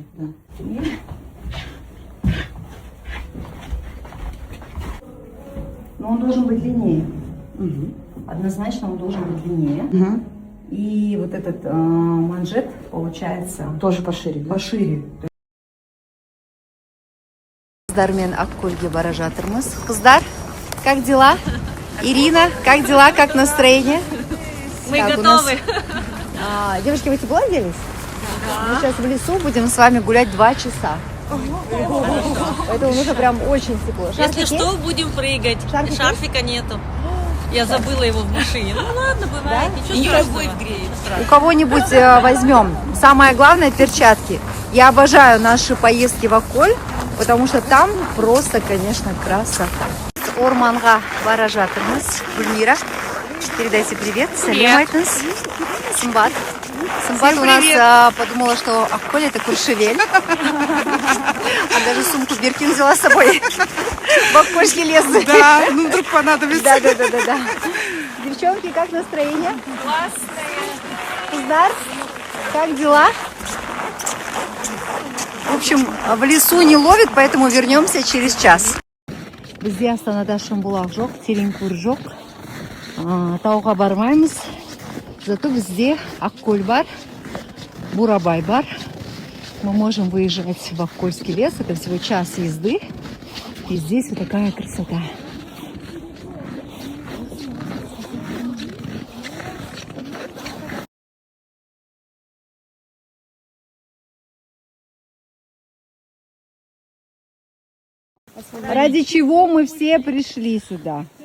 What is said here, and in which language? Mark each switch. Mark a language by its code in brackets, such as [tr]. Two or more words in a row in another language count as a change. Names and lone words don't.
[ru] Да. Но он должен быть длиннее. Угу. Однозначно он должен быть длиннее. Угу. И вот этот манжет получается Тоже пошире, да? пошире. [kk] Қыздармен Ақкөлге бара жатырмыз. Қыздар, [ru] как дела? Ирина, как дела, как настроение? Мы Так, готовы. Девушки, вы тепло оделись? Мы сейчас в лесу будем с вами гулять 2 часа. Поэтому нужно прям очень тепло. Если что, будем прыгать. Шарфик Шарфика нету. Я забыла его в машине. Ну ладно, бывает. Да? Ничего страшного. Любовь греет. У кого-нибудь возьмем. Самое главное — перчатки. Я обожаю наши поездки в Ақкөл, потому что там просто, конечно, красота. [kk] Орманға бара жатырмыз. [ru] Гүлмира, передайте привет. [kk] Сәлем айтыңыз. Сымбат. [ru] Сымбат у нас подумала, что Ақкөл — это Куршевель. А даже сумку Биркин взяла с собой в Ақкольский лес. Да, ну вдруг понадобится. Да. Девчонки, как настроение? Классная. Қыздар, как дела? В общем, в лесу не ловит, поэтому вернемся через час. [kk] Бізде Астанада шымбұлақ жоқ, тереңкөл жоқ. Тауға бармаймыз. Зато бізде Ақкөл бар, Бурабай бар. [ru] Мы можем выезжать в Ақкольский лес. Это всего час езды. И здесь вот такая красота. Ради чего мы все пришли сюда?